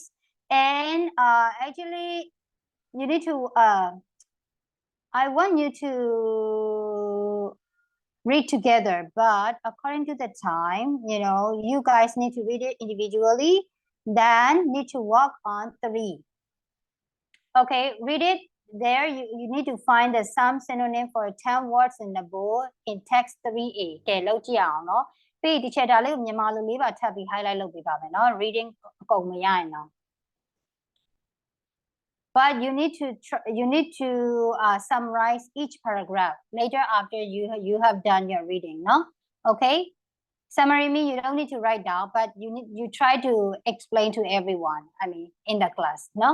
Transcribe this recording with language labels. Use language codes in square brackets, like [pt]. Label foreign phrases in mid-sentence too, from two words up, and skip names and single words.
[en] And actually, you need to I want you to read together, but according to the time, you guys need to read it individually, then need to work on 3. Okay, read it. There, you need to find the some synonym for 10 words in the board in text 3A. [my] ကဲလောက်ကြည့်အောင်နော်ပြီးဒီချက်ဒါလေးကိုမြန်မာလိုလေးပါထပ်ပြီး highlight လုပ်ပေးပါမယ်နော် reading အကုန်မရရင်တော့ [en] but you need to summarize each paragraph later after you have done your reading, no? Okay, summary mean you don't need to write down, but you try to explain to everyone, I mean in the class, no?